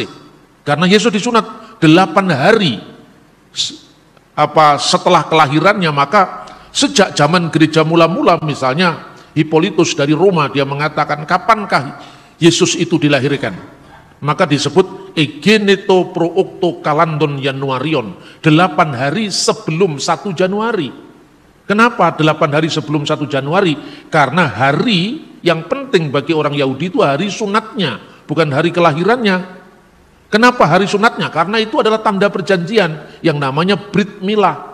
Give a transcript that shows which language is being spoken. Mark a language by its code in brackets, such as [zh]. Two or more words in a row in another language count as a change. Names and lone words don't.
[id] Karena Yesus disunat 8 hari setelah kelahirannya, maka sejak zaman gereja mula-mula, misalnya Hippolytus dari Roma, dia mengatakan kapankah Yesus itu dilahirkan? Maka disebut [el] ἐγένετο πρὸ ὀκτὼ καλανδῶν Ἰανουαρίων, [id] 8 hari sebelum 1 Januari. Kenapa 8 hari sebelum 1 Januari? Karena hari yang penting bagi orang Yahudi itu hari sunatnya, bukan hari kelahirannya. Kenapa hari sunatnya? Karena itu adalah tanda perjanjian yang namanya [he] ברית מילה.